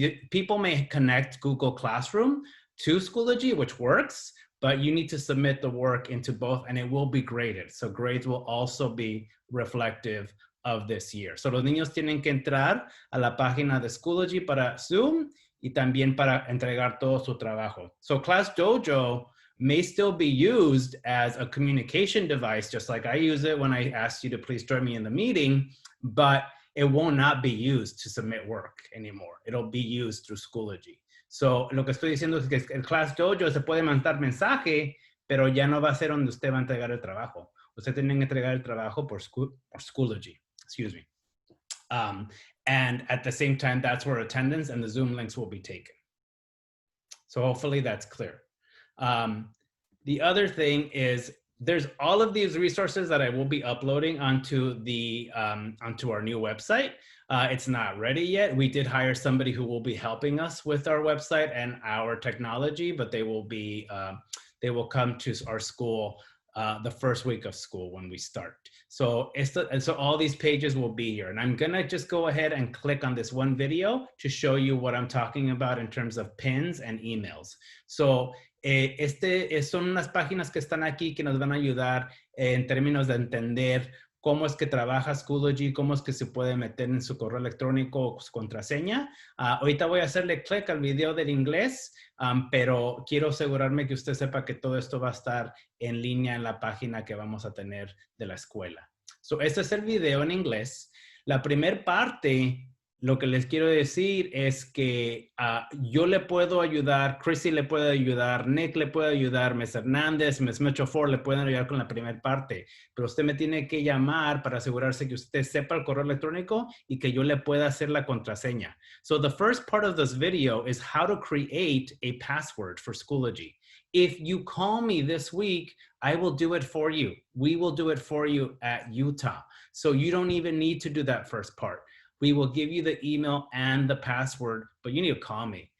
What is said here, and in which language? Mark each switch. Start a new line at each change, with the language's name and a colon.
English: People may connect Google Classroom to Schoology, which works, but you need to submit the work into both and it will be graded. So grades will also be reflective of this year.
Spanish: So los niños tienen que entrar a la página de Schoology para Zoom y también para entregar todo su trabajo.
English: So Class Dojo may still be used as a communication device, just like I use it when I asked you to please join me in the meeting, but it will not be used to submit work anymore. It'll be used through Schoology.
Spanish: So, lo que estoy diciendo es que el Class Dojo se puede mandar mensaje, pero ya no va a ser donde usted va a entregar el trabajo. Usted tiene que entregar el trabajo por Schoology,
English: excuse me. And at the same time, that's where attendance and the Zoom links will be taken. So hopefully that's clear. The other thing is there's all of these resources that I will be uploading onto our new website. It's not ready yet. We did hire somebody who will be helping us with our website and our technology, but they will come to our school the first week of school when we start. So all these pages will be here. And I'm gonna just go ahead and click on this one video to show you what I'm talking about in terms of pins and emails.
Spanish: So son unas páginas que están aquí que nos van a ayudar en términos de entender cómo es que trabaja Schoology, cómo es que se puede meter en su correo electrónico o su contraseña. Ahorita voy a hacerle clic al video del inglés, pero quiero asegurarme que usted sepa que todo esto va a estar en línea en la página que vamos a tener de la escuela. So, este es el video en inglés. La primera parte, lo que les quiero decir es que yo le puedo ayudar, Chrissy le puede ayudar, Nick le puede ayudar, Ms. Hernández, Ms. Metro Ford le pueden ayudar con la primera parte, pero usted me tiene que llamar para asegurarse que usted sepa el correo electrónico y que yo le pueda hacer la contraseña.
English: So the first part of this video is how to create a password for Schoology. If you call me this week, I will do it for you. We will do it for you at Utah. So you don't even need to do that first part. We will give you the email and the password, but you need to call me.